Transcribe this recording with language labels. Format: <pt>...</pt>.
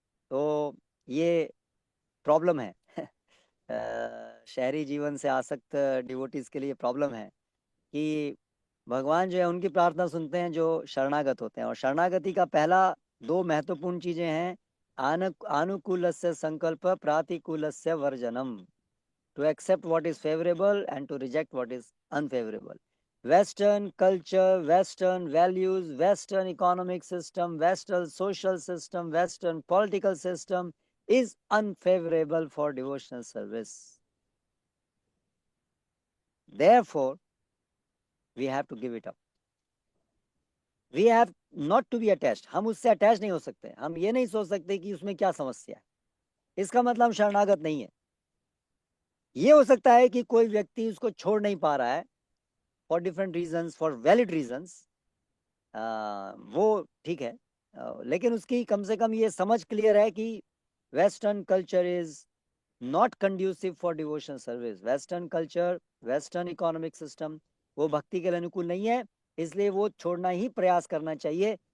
<hi>तो ये प्रॉब्लम है शहरी जीवन से आसक्त डिवोटीज के लिए प्रॉब्लम है कि भगवान जो है उनकी प्रार्थना सुनते हैं जो शरणागत होते हैं। और शरणागति का पहला दो महत्वपूर्ण चीजें हैं,</hi> <sa>आनुकूलस्य संकल्प, प्रातिकूलस्य वर्जनम,</sa> <en>To accept what is favourable and to reject what is unfavourable. Western culture, western values, western economic system, western social system, western political system is unfavorable for devotional service. Therefore, we have to give it up. We have not to be attached,</en> <hi>हम उससे attach नहीं हो सकते, हम ये नहीं सोच सकते कि उसमें क्या समस्या है, इसका मतलब हम शरणागत नहीं है। ये हो सकता है कि कोई व्यक्ति उसको छोड़ नहीं पा रहा है</hi> <en>for different reasons, for valid reasons,</en> <hi>वो ठीक है, लेकिन उसकी कम से कम ये समझ क्लियर है कि</hi> <en>western culture is not conducive for devotional service,</en> <hi>western culture, western economic system वो भक्ति के लिए अनुकूल नहीं है, इसलिए वो छोड़ना ही प्रयास करना चाहिए।</hi>